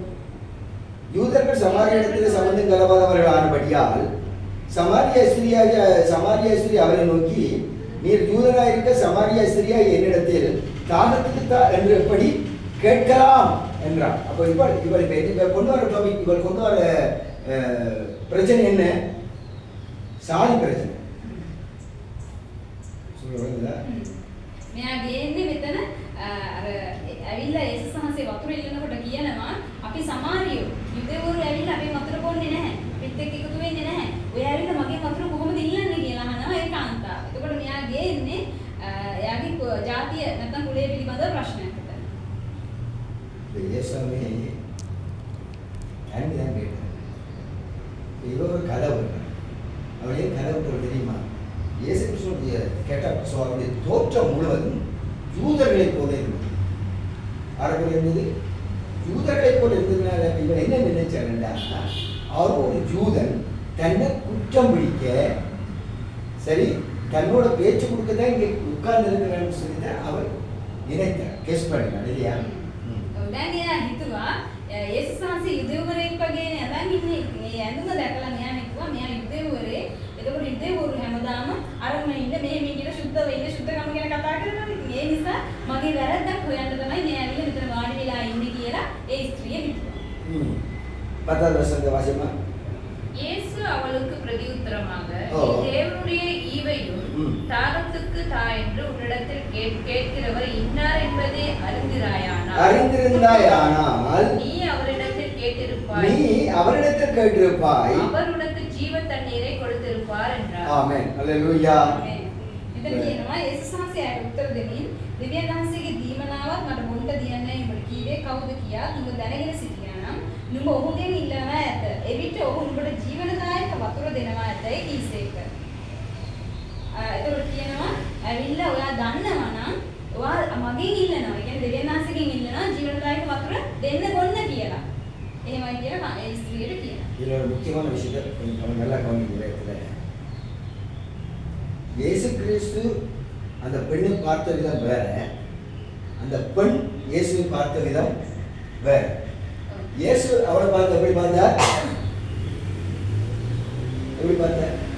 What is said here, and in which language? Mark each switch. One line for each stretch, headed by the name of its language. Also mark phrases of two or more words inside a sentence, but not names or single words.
Tamil: யூதர்கள் சமாரியரிடத்தில் சம்பந்தம் கலவாதவர்கள் ஆனபடியால் சமாரிய ஸ்திரீ அவரை நோக்கி, நீர் யூதராயிருக்க சமாரிய ஸ்திரீயா என்னிடத்தில் தாகத்துக்கு தா என்று எப்படி கேட்கலாம் என்றார். அப்போ இவள் கொண்டு வர டாபிக், இவள் கொண்டு வர பிரச்சனை என்ன? சாதி பிரச்சனை. சொல்லுவாங்களா?
Sinhala: මෙයා ගේන්නේ මෙතන අර ඇවිල්ලා යේසුස් වහන්සේ වතුර ඉල්ලනකොට කියනවා අපි සමාරියෝ යුදෙවරු ඇවිල්ලා අපේ වතුර බොන්නේ නැහැ. අපිත් එක්ක එකතු වෙන්නේ නැහැ. ඔය ඇවිල්ලා මගේ වතුර කොහොමද ඉල්ලන්නේ කියලා අහනවා ඒ කාන්තාව. එතකොට මෙයා ගේන්නේ එයාගේ ජාතිය නැත්නම් කුලය පිළිබඳව ප්‍රශ්නයක් හිතන්න.
Tamil: இயேசுவே தண்ணி தான் கேட்டார். இவ ஒரு கதவு. அவள் ஏன் கதவு போல் தெரியுமா? இயேசு கிறிஸ்துவுடைய கேட்டால் அவருடைய தோற்றம் முழுவதும் யூதர்களைப் போல இருந்தது. ஆரம்பத்தில் இருந்தது யூதர்களைப் போல இருந்ததுனால இவன் என்ன நினைச்சாருன்னா, அவர் ஒரு யூதன் தன்னை குற்றம் பிடிக்க, சரி தன்னோட பேச்சு கொடுக்க தான் இங்கே உட்கார்ந்து இருக்கிறான்னு சொல்லி தான் அவர் நினைத்தார். கெஸ் பண்ணினார் இல்லையா?
Sinhala: දැන් එයා හිතුවා යේසුස් වහන්සේ යුදෙව්වරයෙක් වගේනේ අදන් ඉන්නේ. මේ ඇඳුම දැකලා මෙයා හිතුවා මෙයා යුදෙව්වරේ. එතකොට යුදෙව්වරු හැමදාම අරගෙන ඉන්න මෙහෙම කියලා සුද්ධ වෙන්න සුද්ධකම ගැන කතා කරනවා. ඉතින් ඒ නිසා මගේ වැරද්දක් හොයන්න තමයි මේ ඇවිල්ලා මෙතන වාඩි වෙලා ඉන්නේ කියලා ඒ ස්ත්‍රිය හිතුවා.
Tamil: 10வது வசனத்தை வாசிமா. இயேசு அவளுக்கு பிரதியுத்தரமாக, நீ தேவனுடைய ஈவையும் தாகத்துக்கு தா என்று உன்னிடத்தில் கேட்கிறவர் இன்னார் என்பதை அறிந்திருந்தாயானால் நீ அவரிடத்தில் கேட்டிருப்பாய், அவர் உனக்கு ஜீவ தண்ணீரை கொடுத்திருப்பார் என்றார். ஆமென். அல்லேலூயா.
Sinhala: මෙතන කියනවා යේසුස් වහන්සේ ආට උත්තර දෙමින් දෙවියන් වහන්සේගේ දීමනාවත් මට බොන්න දියන්නේ උඹට කීවේ කවුද කියා නුඹ දැනගෙන සිටියා නම් නුඹ ඔහුගෙන් ඉල්ලනවා ඇත. එවිට ඔහු උඹට ජීවනදායක වතුර දෙනවා ඇතයි කීසේක. එතකොට කියනවා ඇවිල්ලා ඔයා දන්නවා නම් ඔයා මගෙන් ඉල්ලනවා. ඒ කියන්නේ දෙවියන් වහන්සේගෙන් ඉල්ලනවා ජීවනදායක වතුර දෙන්න බොන්න කියලා. එහෙමයි කියලා ඒ ස්ත්‍රියට කියනවා.
Tamil: இதுல ஒரு முக்கியமான விஷயத்தை கொஞ்சம் நல்லா கவனிக்கிறேன். இயேசு கிறிஸ்து அந்த பெண்ணை பார்த்த விதம் வேற, அந்த பெண் இயேசுவை பார்த்த விதம் வேற. இயேசு அவளை பார்த்து எப்படி பார்த்தார்? எப்படி பார்த்தார்?